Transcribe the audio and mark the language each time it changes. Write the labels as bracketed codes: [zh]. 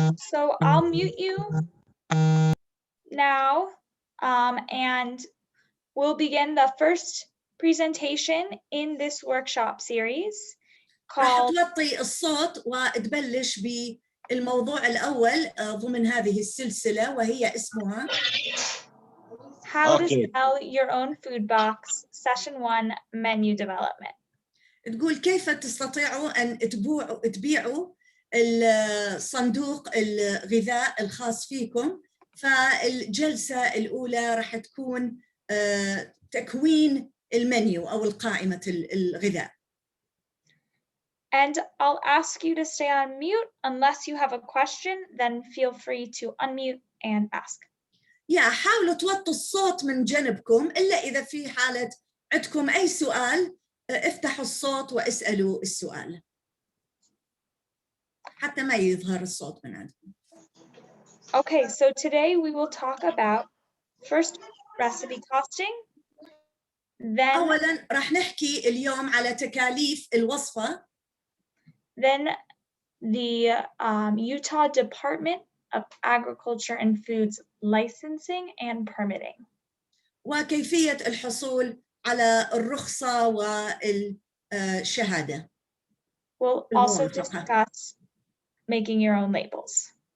[en] So I'll mute you now, and we'll begin the first presentation in this workshop series [ar] راح [en] called [ar] توطي الصوت وتبلش بالموضوع الأول ضمن هذه السلسلة، وهي اسمها [en] How to Sell Your Own Food Box, Session 1, Menu Development. [ar] تقول كيف تستطيعوا أن تبيعوا الصندوق الغذاء الخاص فيكم. فالجلسة الأولى راح تكون تكوين المنيو أو القائمة الغذاء. [en] And I'll ask you to stay on mute unless you have a question, then feel free to unmute and ask. [ar] حاولوا توطوا الصوت من جنبكم، إلا إذا في حالة عندكم أي سؤال افتحوا الصوت واسألوا السؤال حتى ما يظهر الصوت من عندكم. [en] Okay, so today we will talk about first recipe costing, then [ar] أولاً راح نحكي اليوم على تكاليف الوصفة. [en] then the Utah Department of Agriculture and Foods licensing and permitting. [ar] وكيفية الحصول على الرخصة والشهادة. [en] We'll also discuss making your own labels.